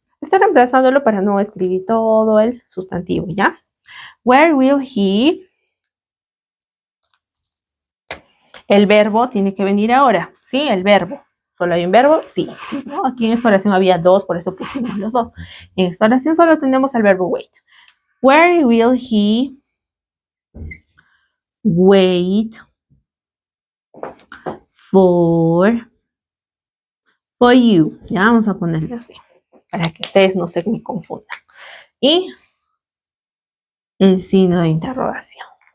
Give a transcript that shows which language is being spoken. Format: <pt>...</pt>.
<es>Estoy reemplazándolo para no escribir todo el sustantivo, ¿ya?</es> <en>Where will he?</en> <es>El verbo tiene que venir ahora, ¿sí? El verbo. ¿Solo hay un verbo? Sí. ¿No? Aquí en esta oración había dos, por eso pusimos los dos. En esta oración solo tenemos el verbo wait.</es> <en>Where will he wait for you?</en> <es>Ya vamos a ponerle así, para que ustedes no se me confundan. Y el signo de interrogación.</es>